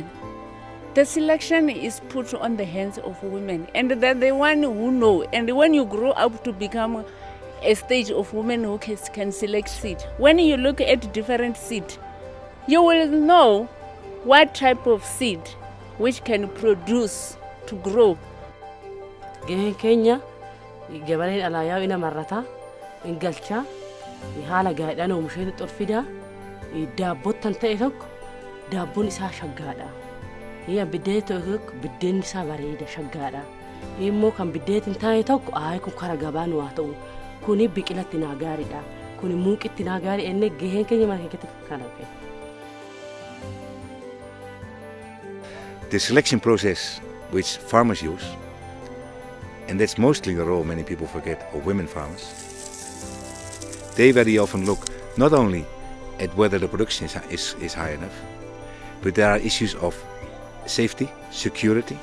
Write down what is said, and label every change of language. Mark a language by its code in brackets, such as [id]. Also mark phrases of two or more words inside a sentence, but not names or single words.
[en] The selection is put on the hands of women, and they're the one who know. And when you grow up to become a stage of women who can select seed, when you look at different seed, you will know what type of seed which can produce to grow. [om] Kenya gabaleen alaayaa ina marrata in galcha haala gaadhaan oomisheetu xolfida daabbotan ta'e tokko daabboon isaa shaggaadha. Biddeen tokko biddeen isaa bareeda shaggaadha. Immoo kan biddeetiin ta'e tokko kun kara gabaan waa ta'u kuni biqilatti naa gaariidha. Kuni muuqitti naa gaarii enne gaheen keenya marga keessatti kana ta'e. [en] The selection process which farmers use, and that's mostly the role many people forget of women farmers, they very often look not only at whether the production is high enough, but there are issues of safety, security.